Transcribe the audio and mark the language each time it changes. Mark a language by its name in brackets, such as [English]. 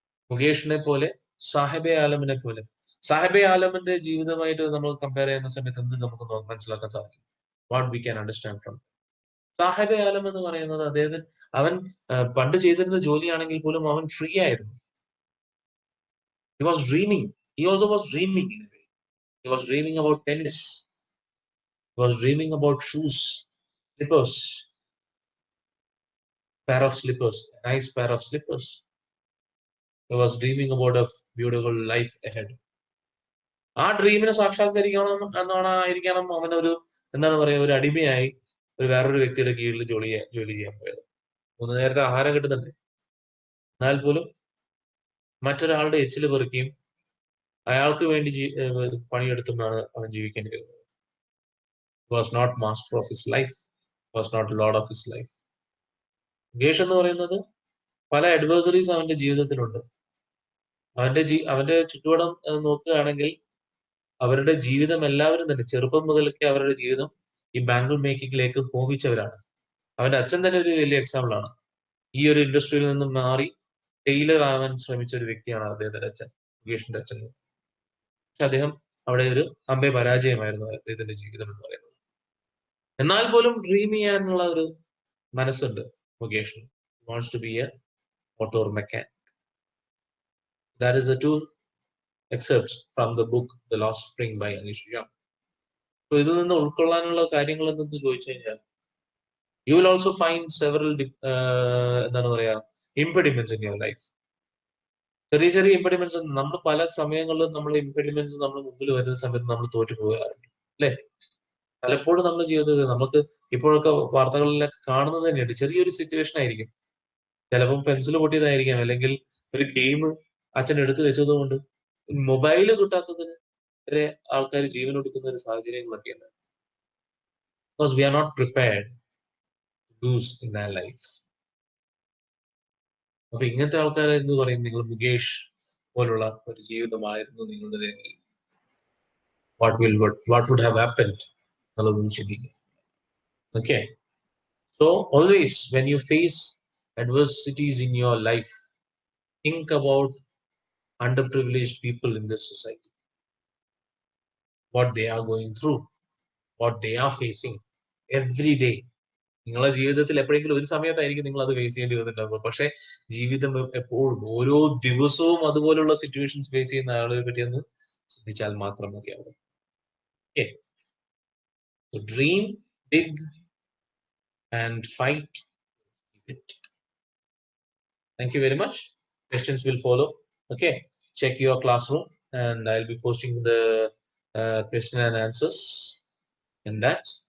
[Malayalam] മുകേഷിനെ പോലെ, സാഹിബെ ആലമിനെ പോലെ. സാഹിബെ ആലമിന്റെ ജീവിതമായിട്ട് നമ്മൾ കമ്പയർ ചെയ്യുന്ന സമയത്ത് എന്ത് നമുക്ക് മനസ്സിലാക്കാൻ സാധിക്കും? [English] what we can understand from [Malayalam] സാഹിബെ ആലം എന്ന് പറയുന്നത്, അദ്ദേഹത്തിന് അവൻ പണ്ട് ചെയ്തിരുന്ന ജോലിയാണെങ്കിൽ പോലും അവൻ ഫ്രീ ആയിരുന്നു. [English] He was dreaming. He also was dreaming in a way. He was dreaming about tennis. He was dreaming about shoes, slippers, pair of slippers, nice pair of slippers. He was dreaming about a beautiful life ahead. [Malayalam] ആ ഡ്രീമിനെ സാക്ഷാത്കരിക്കണം എന്നാണ് ആയിരിക്കണം അവനൊരു എന്താണ് പറയുക, ഒരു അടിമയായി ഒരു വേറൊരു വ്യക്തിയുടെ കീഴിൽ ജോലി ചെയ്യാൻ പോയത്. 3 നേരത്തെ ആഹാരം കിട്ടുന്നുണ്ട്, എന്നാൽ പോലും മറ്റൊരാളുടെ എച്ചില് പെറുക്കിയും അയാൾക്ക് വേണ്ടി പണിയെടുത്തുമാണ് അവൻ ജീവിക്കേണ്ടി വരുന്നത്. [English] Was not master of his life, was not lord of his life. [Malayalam] Mukesh എന്ന് പറയുന്നത് പല അഡ്വേഴ്സറീസ് അവന്റെ ജീവിതത്തിലുണ്ട്. അവന്റെ ചുറ്റുപാടം നോക്കുകയാണെങ്കിൽ അവരുടെ ജീവിതം എല്ലാവരും തന്നെ ചെറുപ്പം മുതലൊക്കെ അവരുടെ ജീവിതം ഈ ബാങ്കിൾ മേക്കിങ്ങിലേക്ക് പോവിച്ചവരാണ്. അവന്റെ അച്ഛൻ തന്നെ ഒരു വലിയ എക്സാമ്പിൾ ആണ്. ഈ ഒരു ഇൻഡസ്ട്രിയിൽ നിന്നും മാറി ടൈലർ ആവാൻ ശ്രമിച്ച ഒരു വ്യക്തിയാണ് അദ്ദേഹത്തിന്റെ അച്ഛൻ, മുകേഷിന്റെ അച്ഛൻ. പക്ഷെ അദ്ദേഹം അവിടെ ഒരു അമ്പേ പരാജയമായിരുന്നു അദ്ദേഹത്തിന്റെ ജീവിതം എന്ന് പറയുന്നത്. എന്നാൽ പോലും ഡ്രീം ചെയ്യാനുള്ള ഒരു മനസ്സുണ്ട് മുകേഷിന്. [English] Wants to be a motor mechanic. That is the 2 excerpts from the book The Lost Spring by Anish Jung. So [Malayalam] ഇതിൽ നിന്ന് ഉൾക്കൊള്ളാനുള്ള കാര്യങ്ങൾ എന്തെന്ന് ചോദിച്ചു കഴിഞ്ഞാൽ, [English] you will also find several [Malayalam] എന്താണ് പറയാ [English] impediments in your life. [Malayalam] ചെറിയ ചെറിയ ഇംപെഡിമെന്റ്സ്. നമ്മൾ പല സമയങ്ങളിലും നമ്മൾ ഇംപെഡിമെന്റ്സ് നമ്മൾ മുമ്പിൽ വരുന്ന സമയത്ത് നമ്മൾ തോറ്റു പോകാറുണ്ട് അല്ലെ? പലപ്പോഴും നമ്മുടെ ജീവിതത്തിൽ നമുക്ക് ഇപ്പോഴൊക്കെ വാർത്തകളിലൊക്കെ കാണുന്നത് തന്നെയുണ്ട്. ചെറിയൊരു സിറ്റുവേഷൻ ആയിരിക്കും, ചിലപ്പം പെൻസിൽ പൊട്ടിയതായിരിക്കാം, അല്ലെങ്കിൽ ഒരു ഗെയിം അച്ഛൻ എടുത്തു വെച്ചത് കൊണ്ട് മൊബൈല് കിട്ടാത്തതിന് വരെ ആൾക്കാർ ജീവൻ കൊടുക്കുന്ന ഒരു സാഹചര്യങ്ങളൊക്കെ ഉണ്ട്. [English] because we are not prepared to lose in our life. [Malayalam] അപ്പൊ ഇങ്ങനത്തെ ആൾക്കാരെ എന്ന് പറയും നിങ്ങൾ മുകേഷ് പോലുള്ള ഒരു ജീവിതമായിരുന്നു നിങ്ങളുടേതെങ്കിൽ [English] what would have happened [Malayalam] എന്നുള്ളതൊന്ന് ചിന്തിക്കുക. [English] Okay, so always when you face adversities in your life, think about underprivileged people in this society, what they are going through, what they are facing every day. [Malayalam] നിങ്ങളുടെ ജീവിതത്തിൽ എപ്പോഴെങ്കിലും ഒരു സമയത്തായിരിക്കും നിങ്ങൾ അത് face ചെയ്യേണ്ടി വന്നിട്ടുണ്ടാവുക. പക്ഷെ ജീവിതം എപ്പോഴും ഓരോ ദിവസവും അതുപോലുള്ള സിറ്റുവേഷൻസ് ഫേസ് ചെയ്യുന്ന ആളുകളെ പറ്റി ഒന്ന് ചിന്തിച്ചാൽ മാത്രം മതിയാവും. [English] Okay, so dream big and fight it. Thank you very much. Questions will follow. Okay, check your classroom and I'll be posting the question and answers in that.